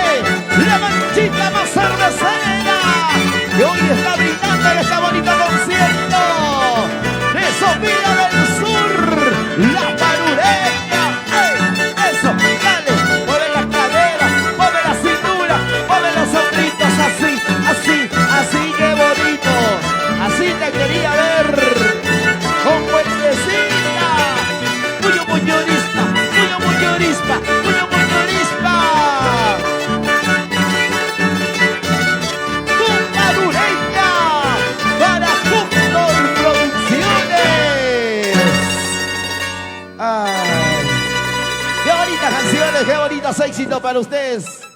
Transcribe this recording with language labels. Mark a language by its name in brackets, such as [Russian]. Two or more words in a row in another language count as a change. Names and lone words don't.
[Spanish] La manchita más cervecera que hoy está brindando en este bonito concierto de Sofía del Sur, la parureña. ¡Ey! Eso, dale, mueve las caderas, mueve la cintura, mueve los hombritos, así, así, así, qué bonito. Así te quería ver, con vueltecita. [Quechua] Puyo muñorispa, puyo muñorispa, puyo muñorispa. [Spanish] Con parureña para Cóndor Producciones. Ay, qué bonitas canciones, qué bonitos éxitos para ustedes.